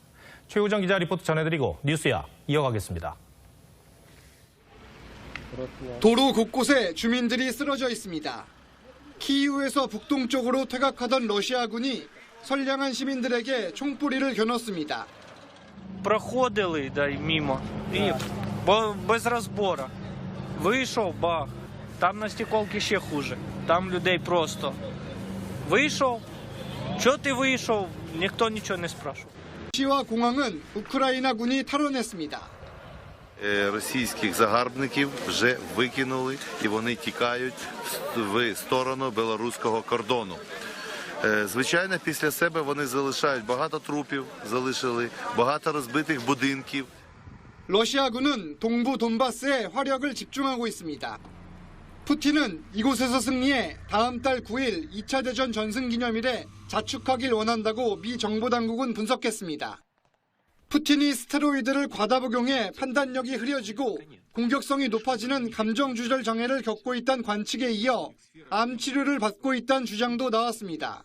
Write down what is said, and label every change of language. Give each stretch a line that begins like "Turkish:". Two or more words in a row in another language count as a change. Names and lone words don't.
Korean: 최우정 기자 리포트 전해드리고 뉴스야 이어가겠습니다. 도로 곳곳에 주민들이 쓰러져 있습니다. 키이우에서 북동쪽으로 퇴각하던 러시아군이 선량한 시민들에게 총뿌리를 겨눴습니다.
Ukrainian: Проходили мимо і без розбору. Вийшов, бах. Там на стеколці ще хуже. Там людей просто. Вийшов. Чого ти вийшов? Ніхто нічого не спрашивав.
Korean: 시와 공항은 우크라이나군이 탈환했습니다.
Ukrainian: Російських загарбників вже викинули і вони тікають в сторону білоруського кордону. Звичайно, після себе вони залишають багато трупів, залишили багато розбитих будинків.
Korean: 러시아군은 동부 돈바스에 화력을 집중하고 있습니다. 푸틴은 이곳에서 승리해 다음 달 9일 2차 대전 전승기념일에 자축하길 원한다고 미 정보당국은 분석했습니다. 푸틴이 스테로이드를 과다 복용해 판단력이 흐려지고 공격성이 높아지는 감정조절 장애를 겪고 있다는 관측에 이어 암 치료를 받고 있다는 주장도 나왔습니다.